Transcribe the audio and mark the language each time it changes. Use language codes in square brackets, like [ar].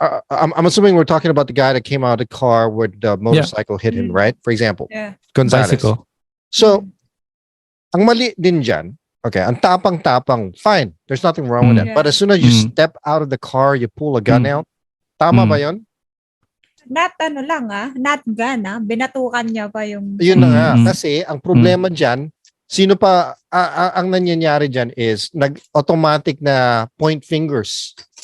[en] I'm assuming we're talking about the guy that came out of the car where the motorcycle hit him, right? For example, Gonzalez. Bicycle. [tl] So, ang mali din dyan, okay, ang tapang-tapang, fine. [en] There's nothing wrong with that. Yeah. But as soon as you step out of the car, you pull a gun out, [tl] tama ba yun? [en] Not gun [tl] binatukan niya pa yung... Yun na nga. Kasi, ang problema dyan, sino pa, ang nangyayari dyan is, nag-automatic na point fingers.